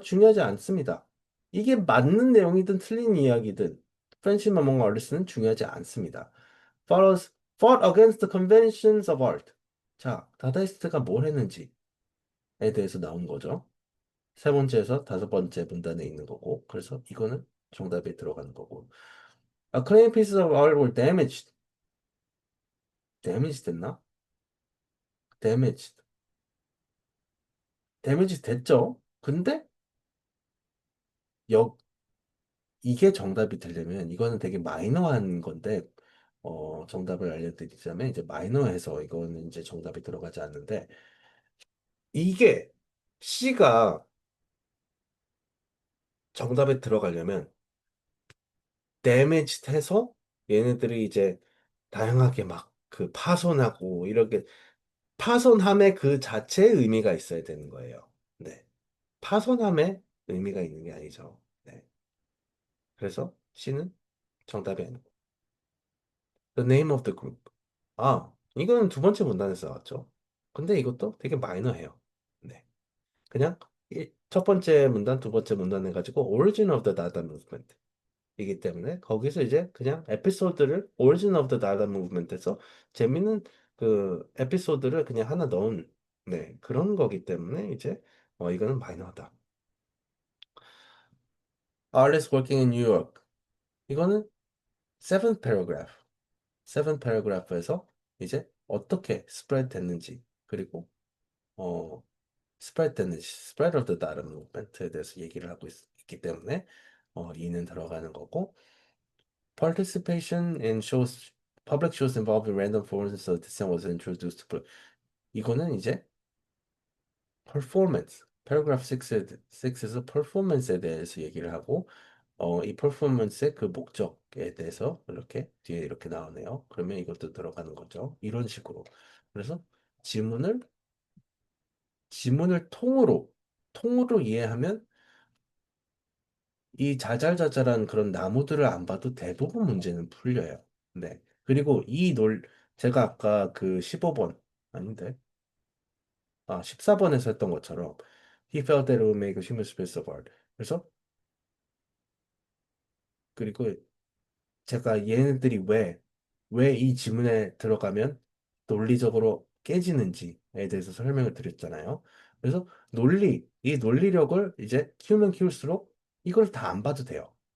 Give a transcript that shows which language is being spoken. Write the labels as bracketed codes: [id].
[ko] 중요하지 않습니다. 이게 맞는 내용이든 틀린 이야기든 프렌십 어몽 얼리스는 중요하지 않습니다. [en] Fought against the conventions of art. [ko] 자, 다다이스트가 뭘 했는지에 대해서 나온 거죠. 세 번째에서 다섯 번째 문단에 있는 거고, 그래서 이거는 정답이 들어가는 거고. [en] A clean piece of art were damaged. [ko] damage 됐나? damaged. damage 됐죠? 근데 역 이게 정답이 되려면 이거는 되게 마이너한 건데 정답을 알려드리자면 이제 마이너해서 이거는 이제 정답이 들어가지 않는데 이게 C가 정답에 들어가려면 damaged 해서 얘네들이 이제 다양하게 막 그 파손하고 이렇게 파손함의 그 자체의 의미가 있어야 되는 거예요. 네. 파손함의 의미가 있는 게 아니죠. 네. 그래서 C는 정답이 아니고 [en] The name of the group. [ko] 아, 이거는 두 번째 문단에서 나왔죠. 근데 이것도 되게 마이너해요. 네. 그냥 첫 번째 문단, 두 번째 문단 해가지고 Origin of the Dada Movement 이기 때문에 거기서 이제 그냥 에피소드를 Origin of the Dada Movement에서 재밌는 그 에피소드를 그냥 하나 넣은 네, 그런 거기 때문에 이제 이거는 마이너하다. [en] Artist working in New York. 이거는 seventh paragraph. seventh paragraph에서 이제 어떻게 spread 됐는지 그리고 어 spread 됐는지 spread of the data movement에 대해서 얘기를 하고 있기 때문에 [ko] 이는 들어가는 거고 [en] participation in shows public shows involving random forms of dissent was introduced. [ko] 이거는 이제 performance paragraph 6에서 performance에 대해서 얘기를 하고 이 퍼포먼스의 그 목적에 대해서 이렇게 뒤에 이렇게 나오네요. 그러면 이것도 들어가는 거죠. 이런 식으로. 그래서 지문을 지문을 통으로 이해하면 이 자잘자잘한 그런 나무들을 안 봐도 대부분 문제는 풀려요. 네. 그리고 제가 아까 그 15번 아닌데 14번에서 했던 것처럼 [en] He felt that it would make a human space of art. [ko] 그래서 그리고 제가 얘네들이 왜 이 지문에 들어가면 논리적으로 깨지는지에 대해서 설명을 드렸잖아요. 그래서 이 논리력을 이제 키우면 키울수록 이걸 다 안 봐도 돼요.